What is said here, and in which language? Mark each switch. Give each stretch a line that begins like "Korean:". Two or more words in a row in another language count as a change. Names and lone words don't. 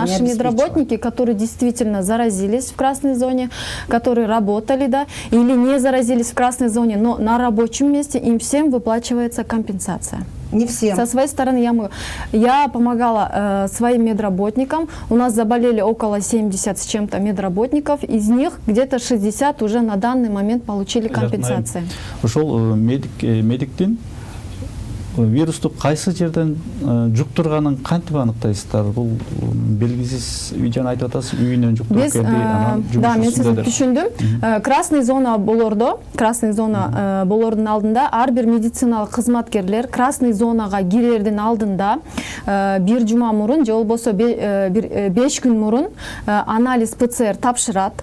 Russian: наши медработники, которые действительно заразились в красной зоне, которые работали, да, или не заразились в красной зоне, но на рабочем месте, им всем выплачивается компенсация. Не всем. Со своей стороны я помогала своим медработникам. У нас заболели около 70 с чем-то медработников. Из них где-то 60 уже на данный момент получили компенсации.
Kyrgyz: Ошол медиктин вирусту кайсы жерден жуктурганын кантип аныктайсыздар? Бул белгисиз, жана айтып атасыз, үйүнөн жуктуруп келди, анан да, мен сизди түшүндүм.
Russian: Красный зона
Kyrgyz: болордун алдында ар бир медициналык кызматкерлер красный зонага кирердин алдында бир жума мурун же болбосо 5 күн мурун анализ ПЦР тапшырат.